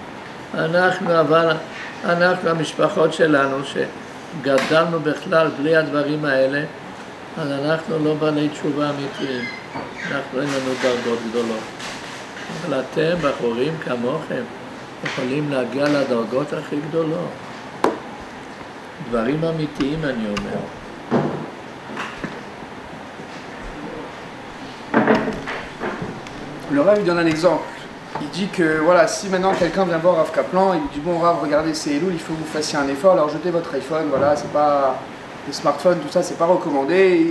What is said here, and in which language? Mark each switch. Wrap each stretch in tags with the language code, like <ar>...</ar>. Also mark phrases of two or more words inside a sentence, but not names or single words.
<he>אנחנו המשפחות שלנו שגדלנו בכלל בלי הדברים האלה, אז אנחנו לא בעלי תשובה אמיתיים. אנחנו אין לנו דרגות גדולות. אבל אתם, בחורים כמוכם, יכולים להגיע לדרגות הכי גדולות. דברים אמיתיים אני אומר.</he> <fr>Le Rav il donne un exemple. Il dit que voilà, si maintenant quelqu'un vient voir Rav Kaplan, il lui dit bon Rav, regardez c'est Elul, il faut que vous fassiez un effort, alors jetez votre iPhone, voilà, c'est pas les smartphones, tout ça, c'est pas recommandé.</fr>